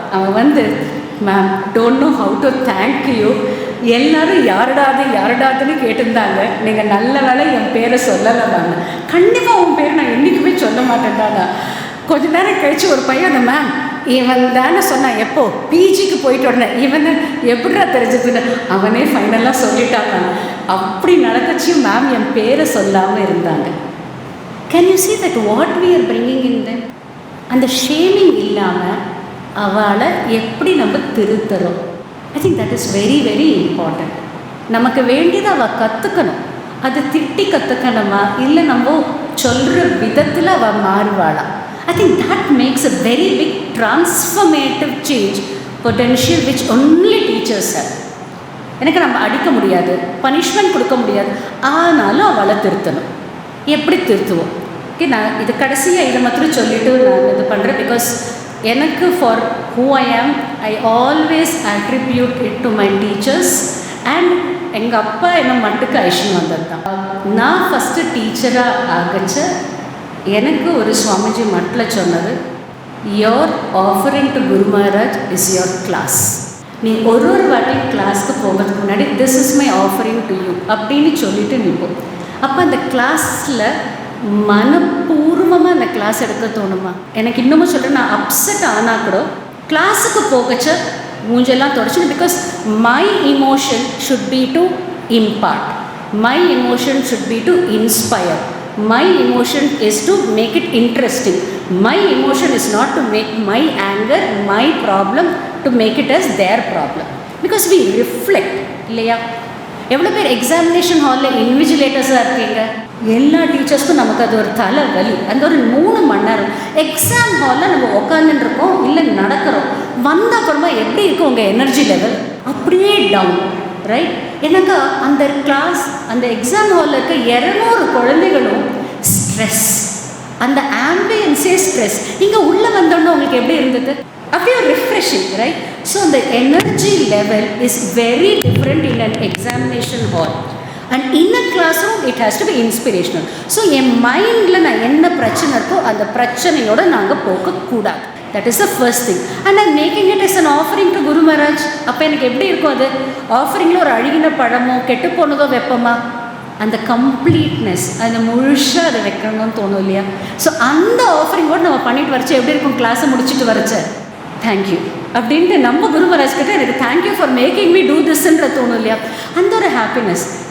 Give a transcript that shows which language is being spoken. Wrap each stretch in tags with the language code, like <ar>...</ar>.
<ta>அவன் வந்து</ta> <en>ma'am don't know how to thank you,</en> <ta>எல்லோரும் யாருடாதுன்னு கேட்டிருந்தாங்க, நீங்கள் நல்ல வேலை என் பேரை சொல்லலை மேம், கண்டிப்பாக உன் பேர் நான் என்றைக்குமே சொல்ல மாட்டேன்டாங்க. கொஞ்ச நேரம் கழித்து ஒரு பையன், அந்த மேம் இவன் தானே சொன்னான், எப்போ பிஜிக்கு போயிட்டு உடனே இவன் எப்படிடா தெரிஞ்சதுன்னு அவனே ஃபைனலாக சொல்லிட்டாங்க. அப்படி நடந்துச்சு மேம், என் பேரை சொல்லாமல் இருந்தாங்க.</ta> <en>Can you see that what we are bringing in them?</en> <ta>அந்த ஷேமிங் இல்லாமல் அவளை எப்படி நம்ம திருத்துறோம்?</ta> <en>I think that is very very important.</en> <ta>நமக்கு வேண்டியதை அவள் கற்றுக்கணும். அது திட்டி கற்றுக்கணுமா இல்லை நம்ம சொல்கிற விதத்தில் அவள் மாறுவாளா?</ta> <en>I think that makes a very big transformative change potential which only teachers have.</en> <ta>எனக்கு நம்ம அடிக்க முடியாது, பனிஷ்மெண்ட் கொடுக்க முடியாது, ஆனாலும் அவளை திருத்தணும். எப்படி திருத்துவோம்? ஓகே, நான் இது கடைசியாக இதை மாத்திரம் சொல்லிவிட்டு நான் இது பண்ணுறேன். பிகாஸ் எனக்கு</ta> <en>for who I am, I always attribute it to my teachers</en> <ta>and எங்கள் அப்பா என்னை மட்டுக்கு ஐஷன் வந்தது தான். நான் ஃபஸ்ட்டு டீச்சராக ஆகச்ச எனக்கு ஒரு சுவாமிஜி மட்டில் சொன்னது,</ta> <en>Your offering to Guru Maharaj is your class.</en> <ta>நீ ஒரு வாட்டி கிளாஸ்க்கு போகிறதுக்கு முன்னாடி</ta> <en>this is my offering to you</en> <ta>அப்படின்னு சொல்லிவிட்டு நிற்போம். அப்போ அந்த கிளாஸில் மனப்பூர்வமாக அந்த கிளாஸ் எடுக்க தோணுமா? எனக்கு இன்னமும் சொல்கிறேன், நான் அப்செட் ஆனால் கூட கிளாஸுக்கு போகச்ச மூஞ்செல்லாம் தொடச்சிடும்.</ta> <en>Because my emotion should be to impart. My emotion should be to inspire. My emotion is to make it interesting. My emotion is not to make my anger, my problem, to make it as their problem. Because we reflect,</en> <ta>இல்லையா? எவ்வளோ பேர் examination ஹாலில் இன்விஜிலேட்டர்ஸாக இருக்கீங்க? எல்லா டீச்சர்ஸ்க்கும் நமக்கு அது ஒரு தலைவலி. அந்த ஒரு 3 மணி நேரம் எக்ஸாம் ஹாலில் நம்ம உட்காந்துருக்கோம், இல்லை நடக்கிறோம், வந்த அப்புறமா எப்படி இருக்கும் உங்கள் எனர்ஜி லெவல்? அப்படியே டவுன், ரைட்? எனக்கு அந்த கிளாஸ், அந்த எக்ஸாம் ஹாலில் இருக்க 200 குழந்தைகளும் ஸ்ட்ரெஸ், அந்த ஆம்பியன்ஸே ஸ்ட்ரெஸ். இங்கே உள்ளே வந்தோன்னா உங்களுக்கு எப்படி இருந்தது? அப்படியே ரிஃப்ரெஷிங், ரைட்?</ta> <en>So அந்த energy level is very different in an examination hall. And in a class room it has to be inspirational.</en> <ta>So என் மைண்டில் நான் என்ன பிரச்சனை இருக்கோ அந்த பிரச்சனையோடு நாங்கள் போகக்கூடாது.</ta> <en>That is the first thing. And I'm making it as an offering to Guru Maharaj.</en> <ta>அப்போ எனக்கு எப்படி இருக்கும் அது? ஆஃபரிங்கில் ஒரு அழுகின பழமோ கெட்டு போனதோ வைப்போமா? அந்த கம்ப்ளீட்னஸ், அந்த முழுசாக அதை வைக்கணும்னு தோணும் இல்லையா? ஸோ அந்த ஆஃபரிங்கோடு நம்ம பண்ணிட்டு வரைச்சா எப்படி இருக்கும்? கிளாஸை முடிச்சுட்டு வரைச்ச தேங்க்யூ அப்படின்ட்டு நம்ம குரு மகாராஜ் கிட்ட எனக்கு</ta> <en>thank you for making me do திஸ்ன்ற</en> <ta>தோணும் இல்லையா? அந்த ஒரு ஹாப்பினஸ்.</ta>